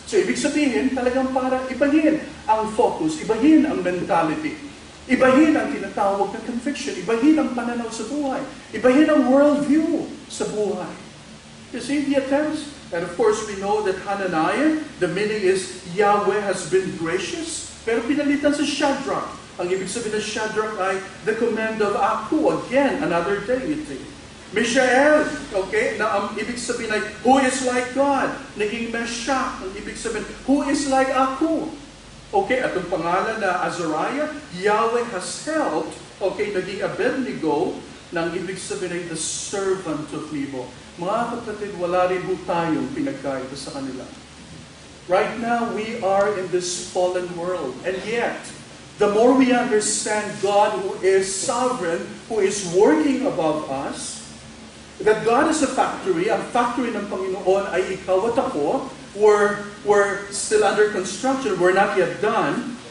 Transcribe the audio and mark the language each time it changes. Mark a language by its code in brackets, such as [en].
[tl] So, ibig sabihin, talagang para ibahin ang focus, ibahin ang mentality, ibahin ang tinatawag na conviction, ibahin ang pananaw sa buhay, ibahin ang worldview sa buhay. [en] You see the attempts? And of course, we know that Hananiah, the meaning is Yahweh has been gracious, [tl] pero pinalitan sa [en] Shadrach. [tl] Ang ibig sabihin ng [en] Shadrach ay the command of Aku, again, another deity. [tl] Mishael, okay, na ang ibig sabihin ay, [en] who is like God? [tl] Naging Meshach, ang ibig sabihin, [en] who is like Aku? [tl] Okay, at ang pangalan na Azariah, [en] Yahweh has helped, [tl] okay, naging Abednego, na ang ibig sabihin ay [en] the servant of Nebo. [tl] Mga kapatid, wala rin po tayong pinagkaiba sa kanila. [en] Right now, we are in this fallen world, and yet, the more we understand God who is sovereign, who is working above us, that God is a factory, [tl] ang factory ng Panginoon ay ikaw at ako, [en] we're still under construction, we're not yet done.